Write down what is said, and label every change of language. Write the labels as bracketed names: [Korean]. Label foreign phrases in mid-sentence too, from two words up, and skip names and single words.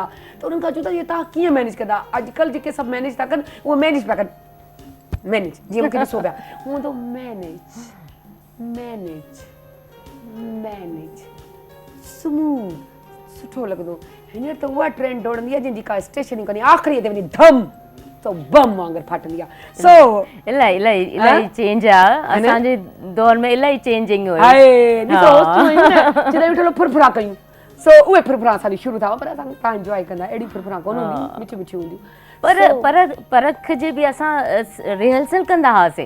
[Sindhi] त उन्हनि खां चओ त इहे तव्हां कीअं मैनेज कंदा? अॼुकल्ह जेके सभु मैनेज था कनि, उहे मैनेज पिया कनि, मैनेज जीअं मूंखे ॾिसो पिया हूंदो, [English] manage smooth, [Sindhi] सुठो लॻंदो। हींअर त उहा ट्रेंड दौड़ंदी आहे जंहिंजी का स्टेशन ई कोन्हे, आख़िरी ते वञी धम तो बम वांगुरु फाटंदी आहे। सो इलाही चेंज आहे असांजे दौर में, इलाही चेंजिंग हुई। ॾिसो फुरफुरा कयूं, सो उहे फुरफुरा असांजी शुरू था, पर असां तव्हां इंजॉय कंदा, अहिड़ी फुरफुरा कोन हूंदियूं, मिठी मिठी हूंदियूं। पर परख जे बि असां रिहर्सल कंदा हुआसीं।